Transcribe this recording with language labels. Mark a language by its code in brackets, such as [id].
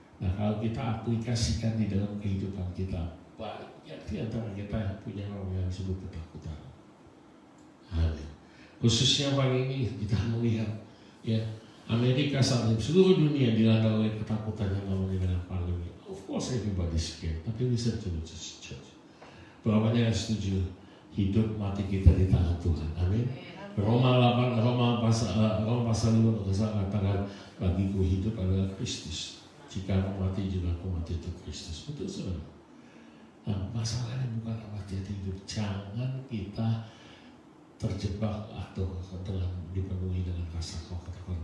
[id] Nah, kalau kita aplikasikan di dalam kehidupan kita, banyak di antara kita yang punya orang yang disebut ketakutan. Amin. Khususnya pagi ini kita melihat, ya, Amerika saat ini seluruh dunia dilanda oleh ketakutan yang namanya dengan pandemi. [en] Of course everybody's scared, [id] tapi [en] listen to the church. [id] Berapa yang setuju hidup mati kita di tangan Tuhan? Amin. Roma pasal 5 katakan bagiku hidup adalah Kristus. Jika aku mati juga aku mati untuk Kristus. Betul, saudara. Nah, masalahnya bukan mati hidup. Jangan kita terjebak atau dipenuhi dengan rasa ketakutan.